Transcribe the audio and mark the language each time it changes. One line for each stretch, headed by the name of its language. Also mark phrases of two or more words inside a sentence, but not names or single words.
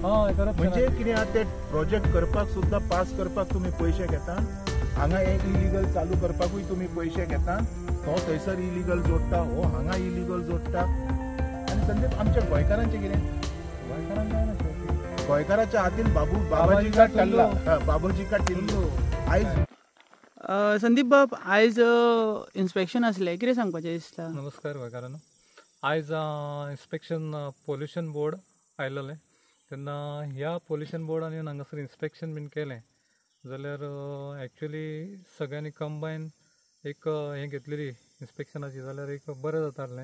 Konkani: म्हणजे कितें आहा ते प्रोजेक्ट करपाक सुद्दां पास करपाक तुमी पयशे घेता. हांगा एक इलिगल चालू करपाकूय तुमी पयशे घेता. तो थंयसर इलिगल जोडटा, हो हांगा इलिगल जोडटा. आनी संदीप आमच्या गोंयकारांचें कितें? गोंयकाराच्या हातीन
Hindi: बाबाजी का टल्ला, बाबूजी का टिल्लू.
Konkani: आयज संदीप बाब, आयज इन्स्पेक्शन आसलें, कितें सांगपाचें दिसता? नमस्कार गोंयकारांनो. आयज इन्स्पेक्शन पोल्युशन बोर्ड आयलेलें. तेन्ना ह्या पोल्युशन बोर्डान येवन हांगासर इन्स्पेक्शन बीन केलें जाल्यार एक्चुअली सगळ्यांनी कंबायन एक हें घेतलेली इन्स्पेक्शनाची जाल्यार एक बरें जातालें.